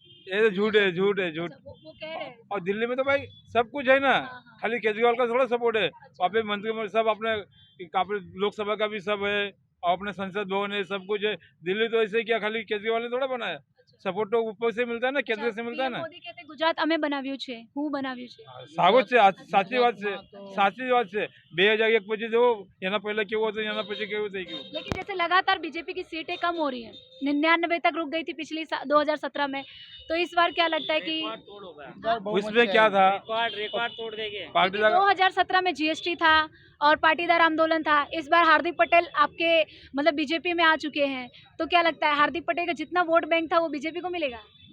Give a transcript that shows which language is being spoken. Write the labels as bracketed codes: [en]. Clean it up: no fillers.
[hi] ये तो झूठ है, झूठ है, झूठ। अच्छा, वो कह रहे हैं। और दिल्ली में तो भाई सब कुछ है ना, हाँ। खाली केजरीवाल का थोड़ा सपोर्ट है। वहाँ पे मंत्री सब अपने लोकसभा का भी सब है, और अपने संसद भवन है, सब कुछ है। दिल्ली तो ऐसे ही क्या खाली केजरीवाल ने थोड़ा बनाया, सपोर्ट तो ऊपर से मिलता है ना, केंद्र से मिलता है ना। [gu] મોદી कहते ગુજરાત અમે બનાવ્યું છે, હું બનાવ્યું છે। સારું જ છે, સાચી વાત છે, સાચી વાત છે। 2001 પછી જો એના પહેલા કેવું હતું, એના પછી કેવું થઈ ગયું। [hi] लेकिन जैसे लगातार बीजेपी की सीटें कम हो रही हैं, 99 तक रुक गई थी पिछली 2017 में, तो इस बार क्या लगता है कि उसमें क्या था, रिकॉर्ड तोड़ देंगे। पार्टी 2017 में जीएसटी था और पाटीदार आंदोलन था, इस बार हार्दिक पटेल आपके मतलब बीजेपी में आ चुके हैं, तो क्या लगता है हार्दिक पटेल का जितना वोट बैंक था वो बीजेपी को मिलेगा?